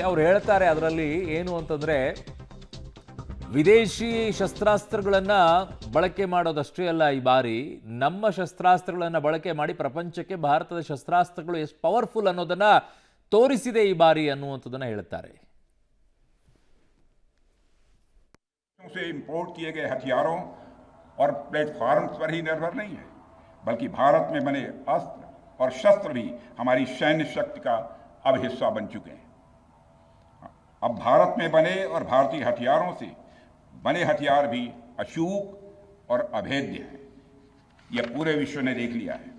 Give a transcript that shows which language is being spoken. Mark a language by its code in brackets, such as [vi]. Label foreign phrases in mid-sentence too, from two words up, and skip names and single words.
[kn] ಅವ್ರು ಹೇಳ್ತಾರೆ ಅದರಲ್ಲಿ ಏನು ಅಂತಂದ್ರೆ, ವಿದೇಶಿ ಶಸ್ತ್ರಾಸ್ತ್ರಗಳನ್ನ ಬಳಕೆ ಮಾಡೋದಷ್ಟೇ ಅಲ್ಲ, ಈ ಬಾರಿ ನಮ್ಮ ಶಸ್ತ್ರಾಸ್ತ್ರಗಳನ್ನ ಬಳಕೆ ಮಾಡಿ ಪ್ರಪಂಚಕ್ಕೆ ಭಾರತದ ಶಸ್ತ್ರಾಸ್ತ್ರಗಳು ಎಷ್ಟು ಪವರ್ಫುಲ್ ಅನ್ನೋದನ್ನ ತೋರಿಸಿದೆ ಈ ಬಾರಿ ಅನ್ನುವಂಥದ್ದನ್ನ ಹೇಳ್ತಾರೆ. [hi] से इंपोर्ट किए गए हथियारों और प्लेटफॉर्म्स पर ही निर्भर नहीं है, बल्कि भारत में बने अस्त्र और शस्त्र भी हमारी सैन्य शक्ति का अब हिस्सा बन चुके हैं। अब भारत में बने और भारतीय हथियारों से बने हथियार भी अचूक और अभेद्य हैं, यह पूरे विश्व ने देख लिया है।